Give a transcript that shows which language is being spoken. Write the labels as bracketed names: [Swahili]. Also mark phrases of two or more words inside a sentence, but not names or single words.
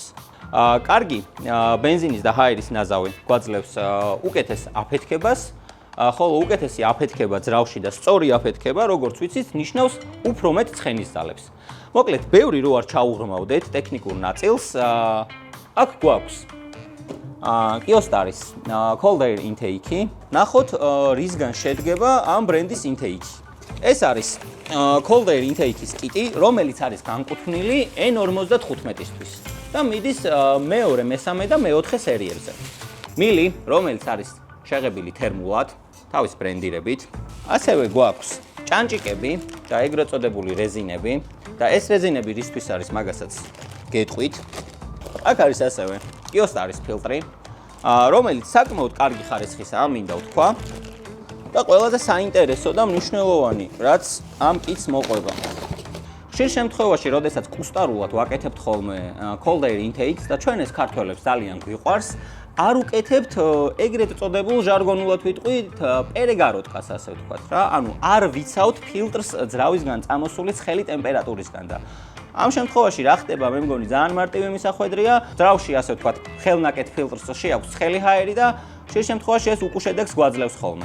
[Georgian] კარგი ბენზინის და ჰაერის ნაზავი გვაძლევს უკეთეს აფეთქებას. ხოლო უკეთესი აფეთქება ძრავში და სწორი აფეთქება, როგორც ვიცით, ნიშნავს უფრო მეტ ცხენის ძალებს. მოკლედ, ბევრი რო არ ჩაუღრმავდეთ ტექნიკურ ნაწილს, აქ გვაქვს Kyostars [English] cold air intake. [Georgian] ნახოთ, რისგან შედგება ამ ბრენდის intake. ეს არის [English] cold air intake- [Georgian] ის კიტი, რომელიც არის განკუთვნილი N55-ისთვის და მიდის მეორე, მესამე და მეოთხე სერიებზე. მილი, რომელიც არის შეღებილი თერმულად, თავის ბრენდირებით. ასევე გვაქვს ჭანჭიკები და ეგრეთ წოდებული რეზინები და ეს რეზინები რისთვის არის, მაგასაც გეტყვით. აქ არის ასევე Kyostars ფილტრი, რომელიც საკმაოდ კარგი ხარისხისაა, მინდა ვთქვა. და ყველაზე საინტერესო და მნიშვნელოვანი, რაც ამ კიტს მოყვება. ხშირ შემთხვევაში, როდესაც კუსტარულად ვაკეთებთ ხოლმე [English] cold air intake- [Georgian] ს და ჩვენ ეს ქართველებს ძალიან გვიყვარს, არ უკეთებთ ეგრეთ წოდებულ ჟარგონულად ვიტყვით პერეგაროტკას, ასე ვთქვათ რა, ანუ არ ვიცავთ ფილტრს ძრავისგან წამოსული ცხელი ტემპერატურისგან და ამ შემთხვევაში რა ხდება, მე მგონი ძალიან მარტივი მისახვედრია, ძრავში ასე ვთქვათ ხელნაკეთ ფილტრს შეაქვს ცხელი ჰაერი და ხშირ შემთხვევაში ეს უკუშედეგს გვაძლევს ხოლმე.